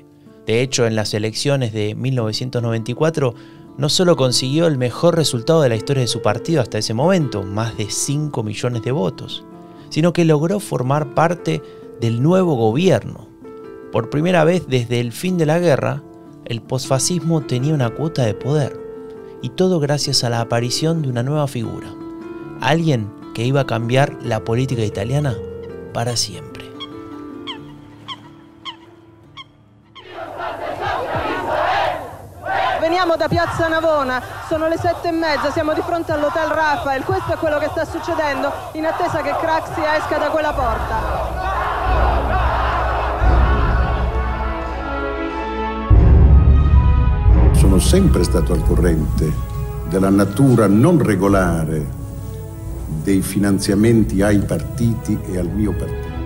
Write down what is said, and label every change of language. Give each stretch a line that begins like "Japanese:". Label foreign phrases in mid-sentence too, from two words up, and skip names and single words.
Spanish: De hecho, en las elecciones de 1994 no solo consiguió el mejor resultado de la historia de su partido hasta ese momento, más de 5 millones de votos, sino que logró formar parte del nuevo gobierno. Por primera vez desde el fin de la guerra, el posfascismo tenía una cuota de poder, y todo gracias a la aparición de una nueva figura, alguien que iba a cambiar la política italiana para siempre.
Italian: Veniamo da Piazza Navona, sono le 7:30, siamo di fronte all'Hotel Raphael, questo è quello che sta succedendo in attesa che Craxi esca da quella porta. Sono sempre stato al corrente della natura non regolare dei finanziamenti ai partiti e al mio partito.